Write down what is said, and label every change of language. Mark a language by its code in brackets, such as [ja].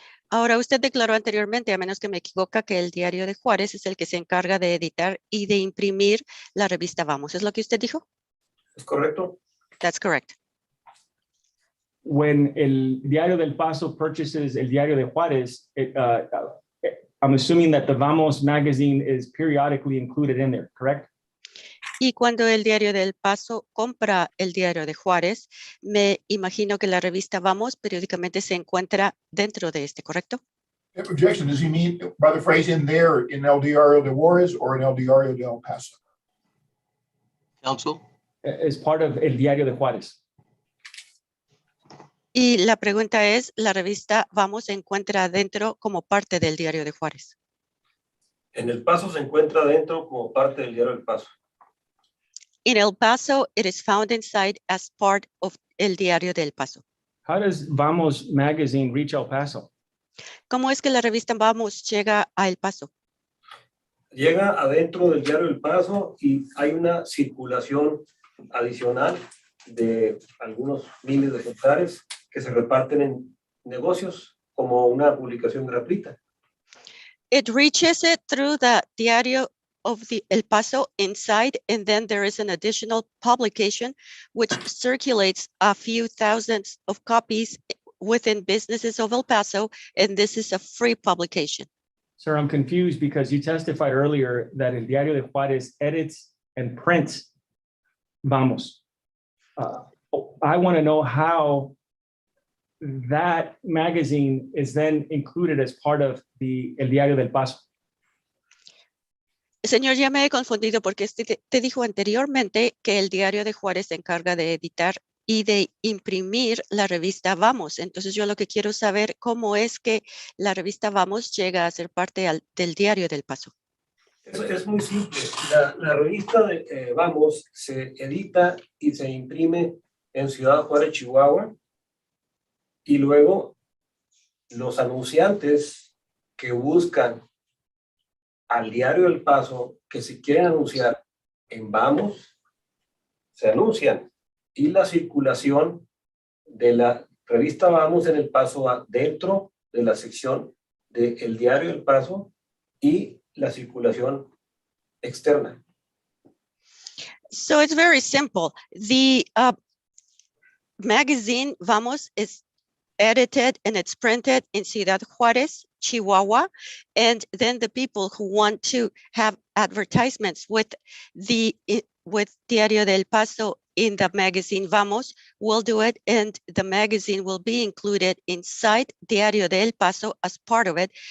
[es] Ahora, usted declaró anteriormente, a menos que me equivoca, que el Diario de Juárez es el que se encarga de editar y de imprimir la revista Vamos. ¿Es lo que usted dijo? ¿Es correcto? [en] That's correct. When El Diario del Paso purchases El Diario de Juárez, I'm assuming that the Vamos magazine is periodically included in there, correct? [es] Y cuando el Diario del Paso compra el Diario de Juárez, me imagino que la revista Vamos periódicamente se encuentra dentro de este, ¿correcto? [en] Objection, does he mean by the phrase in there in El Diario de Juárez or in El Diario de El Paso? Counsel? As part of El Diario de Juárez. [es] Y la pregunta es, ¿la revista Vamos se encuentra dentro como parte del Diario de Juárez? En el Paso se encuentra dentro como parte del Diario del Paso. [en] In El Paso, it is found inside as part of El Diario del Paso. How does Vamos magazine reach El Paso? [es] ¿Cómo es que la revista Vamos llega a El Paso? Llega adentro del Diario del Paso y hay una circulación adicional de algunos miles de ejemplares que se reparten en negocios como una publicación gratuita. [en] It reaches it through the Diario of El Paso inside, and then there is an additional publication which circulates a few thousands of copies within businesses of El Paso, and this is a free publication. Sir, I'm confused because you testified earlier that El Diario de Juárez edits and prints Vamos. I want to know how that magazine is then included as part of El Diario del Paso. [es] Señor, ya me he confundido porque te dijo anteriormente que el Diario de Juárez se encarga de editar y de imprimir la revista Vamos. Entonces yo lo que quiero saber cómo es que la revista Vamos llega a ser parte del Diario del Paso. Es muy simple. La revista de Vamos se edita y se imprime en Ciudad Juárez, Chihuahua, y luego los anunciantes que buscan al Diario del Paso, que se quieren anunciar en Vamos, se anuncian, y la circulación de la revista Vamos en El Paso va dentro de la sección del Diario del Paso y la circulación externa. [en] So it's very simple. The magazine Vamos is edited and it's printed in Ciudad Juárez, Chihuahua, and then the people who want to have advertisements with Diario del Paso in the magazine Vamos will do it, and the magazine will be included inside Diario del Paso as part of it.